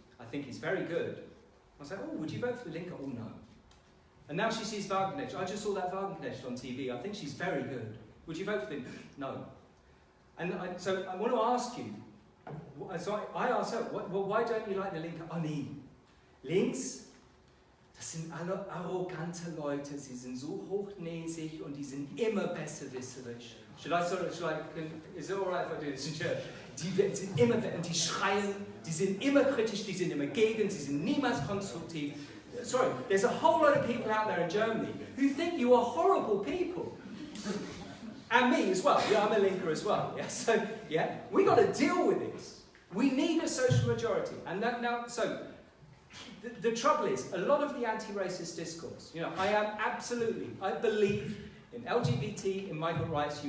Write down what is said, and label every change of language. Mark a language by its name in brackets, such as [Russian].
[English] I think he's very good. I was like, oh, would you vote for the Linke? Oh, no. And now she sees Wagenknecht. I just saw that Wagenknecht on TV. I think she's very good. Would you vote for them? No. And so I want to ask you, so I asked her, why don't you like the Linke? [German] Oh, nee. Links, das sind alle arrogante Leute. Sie sind so hochnäsig und die sind immer besserwisserisch. [English] Is it alright if I do this in church? [German] Die sind immer, und die schreien, die sind immer kritisch, die sind immer gegen, sie sind niemals konstruktiv. [English] Sorry, there's a whole lot of people out there in Germany who think you are horrible people. And me as well. Yeah, I'm a Linke as well. Yeah, so, yeah, we got to deal with this. We need a social majority. And the trouble is, a lot of the anti-racist discourse, I believe in LGBT, in migrant rights.